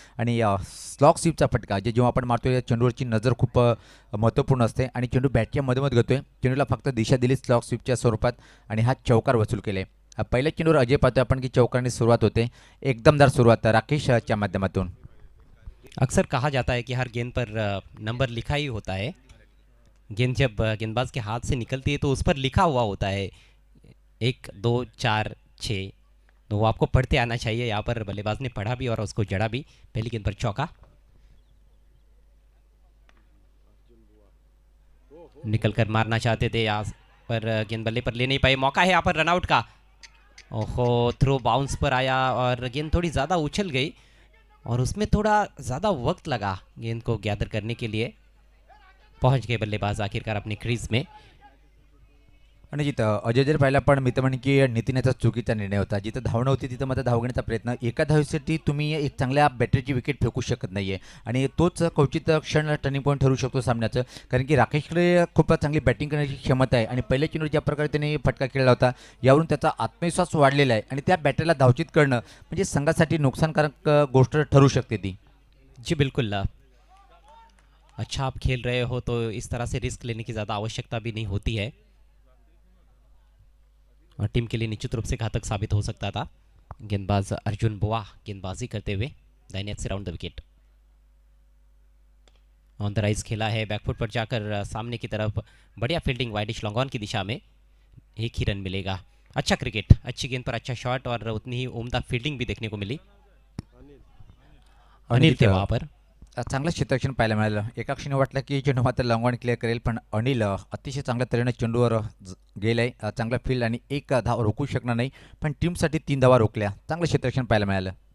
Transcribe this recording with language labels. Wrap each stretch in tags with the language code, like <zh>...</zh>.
<mr>आणि स्लॉग स्वीपचा फटका जे जेव्हा आपण मारतोय चेंडूवरची नजर खूप महत्त्वपूर्ण असते आणि चेंडू बॅटच्या मधोमध घेतोय. चेंडूला फक्त दिशा दिली स्लॉग स्वीपच्या स्वरूपात आणि हा चौकार वसूल केले. पहिल्या चेंडूवर अजय पाहतोय आपण की चौकारने सुरुवात होते. एकदमदार सुरुवात राकेशच्या माध्यमातून.</mr> <hi>अक्सर कहा जाता है कि हर गेंद पर नंबर लिखा ही होता है. गेंद जब गेंदबाज के हाथ से निकलती है तो उस पर लिखा हुआ होता है 1 2 4 6, तो वो आपको पढ़ते आना चाहिए. यहाँ पर बल्लेबाज ने पढ़ा भी और उसको जड़ा भी. पहली गेंद पर चौका. निकल कर मारना चाहते थे, यहाँ पर गेंद बल्ले पर ले नहीं पाए. मौका है यहाँ पर रनआउट का. ओहो, थ्रो बाउंस पर आया और गेंद थोड़ी ज़्यादा उछल गई और उसमें थोड़ा ज़्यादा वक्त लगा गेंद को गैदर करने के लिए. पहुंच गए बल्लेबाज आखिरकार अपनी क्रीज में.</hi> <mr>आणि जिथं अजय जर पाहिला पण मी तर म्हणेन की नितीन याचा चुकीचा निर्णय होता. जिथं धावणं होती तिथं मात्र धाव घेण्याचा प्रयत्न. एका धावेसाठी तुम्ही एक चांगल्या बॅटरीची विकेट फेकू शकत नाहीये आणि तोच क्वचित क्षण टर्निंग पॉईंट ठरू शकतो सामन्याचं. कारण की राकेशकडे खूप चांगली बॅटिंग करण्याची क्षमता आहे आणि पहिल्या चेंडूवर ज्या प्रकारे त्याने फटका खेळला होता यावरून त्याचा आत्मविश्वास वाढलेला आहे आणि त्या बॅटरीला धावचित करणं म्हणजे संघासाठी नुकसानकारक गोष्ट ठरू शकते ती.</mr> <hi>जी बिल्कुल. अच्छा आप खेल रहे हो तो इस तरह से रिस्क लेने की ज़्यादा आवश्यकता भी नहीं होती है और टीम के लिए निश्चित रूप से घातक साबित हो सकता था. गेंदबाज अर्जुन बुआ गेंदबाजी करते हुए दाहिने से round the wicket. On the rise खेला है, बैकफुट पर जाकर सामने की तरफ बढ़िया फील्डिंग वाइडिश लॉन्ग ऑन की दिशा में. 1 ही रन मिलेगा. अच्छा क्रिकेट, अच्छी गेंद पर अच्छा शॉट और उतनी ही उम्दा फील्डिंग भी देखने को मिली. अनिल थे वहाँ पर.</hi> <mr>चांगलं क्षेत्ररक्षण पाहायला मिळालं. एका क्षणी वाटलं की चेंडू मात्र लॉंग ऑन क्लिअर करेल, पण अनिल अतिशय चांगल्या तऱ्हेने चेंडूवर गेलाय. चांगला फील्ड आणि एक धाव रोखू शकणार नाही, पण टीमसाठी 3 धावा रोखल्या. चांगलं क्षेत्ररक्षण पाहायला मिळालं.</mr>